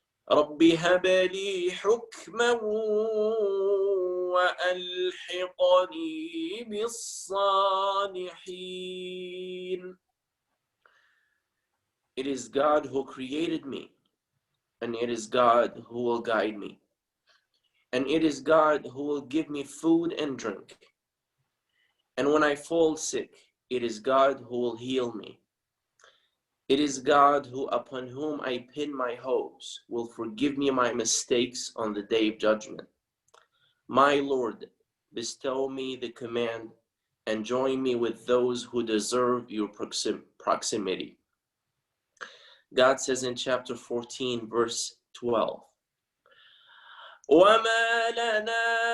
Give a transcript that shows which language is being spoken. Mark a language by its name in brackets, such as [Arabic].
[Arabic] رب هب لي حكما وألحقني بالصالحين. [English] It is God who created me, and it is God who will guide me. And it is God who will give me food and drink. And when I fall sick, it is God who will heal me. It is God who, upon whom I pin my hopes, will forgive me my mistakes on the day of judgment. My Lord, bestow me the command and join me with those who deserve your proximity. God says in chapter 14, verse 12, [Arabic] وَمَا لَنَا